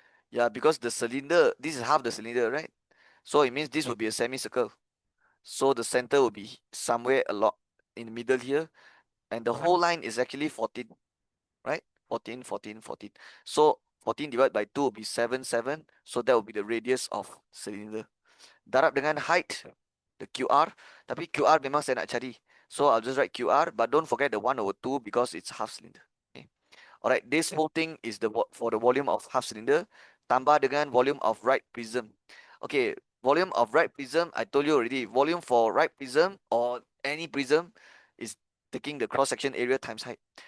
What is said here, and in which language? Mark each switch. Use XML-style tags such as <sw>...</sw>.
<en>Yeah, because the cylinder, this is half the cylinder, right? So it means this will be a semicircle. So the center will be somewhere along in the middle here. And the whole line is actually 14, right? 14, 14, 14. So 14 divided by 2 will be 7, 7. So that will be the radius of cylinder.</en> <ms>Darab dengan</ms> <en>height, the QR.</en> <ms>Tapi QR memang saya nak cari.</ms> <en>So I'll just write QR, but don't forget the 1/2 because it's half cylinder. Okay. Alright, this whole thing is for the volume of half cylinder.</en> <ms>Tambah dengan</ms> <en>volume of right prism. Okay, volume of right prism, I told you already. Volume for right prism or any prism is taking the cross section area times height.</en>